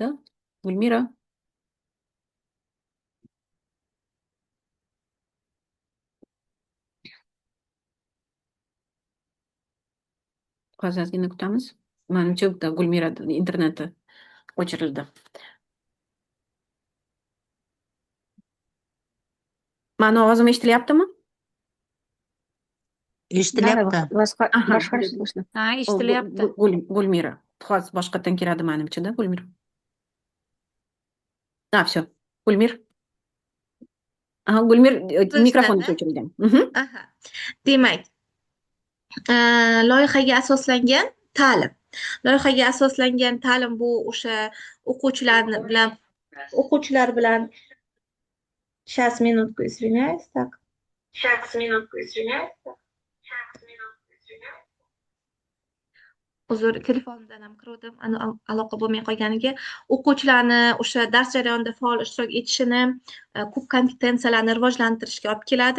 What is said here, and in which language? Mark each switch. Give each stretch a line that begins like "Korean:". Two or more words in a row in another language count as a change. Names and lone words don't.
Uzbek: Gulmira. Hozirgina kutamiz. Menimcha Gulmira interneti o'chirildi. Mani ovozim eshitilyaptimi? Eshitilyapti.
Russian: Вас хорошо слышно.
Uzbek: eshitilyapti. Gulmira. Hozir boshqatdan kiradi menimcha-da, Gulmira.
Russian: Все. Gulmir.
Uzbek: Gulmir mikrofoni o'chirilgan. Demak, loyihaga asoslangan ta'lim. Loyihaga asoslangan ta'lim bu o'sha o'quvchilar bilan
Russian: Сейчас, минутку, извиняюсь, так.
Uzbek: Uzr, telefonimdan ham kirdim, aloqa bo'lmay qolganiga. O'quvchilarni o'sha dars jarayonida faol ishtirok etishini, ko'p kompetensiyalarni rivojlantirishga olib keladi.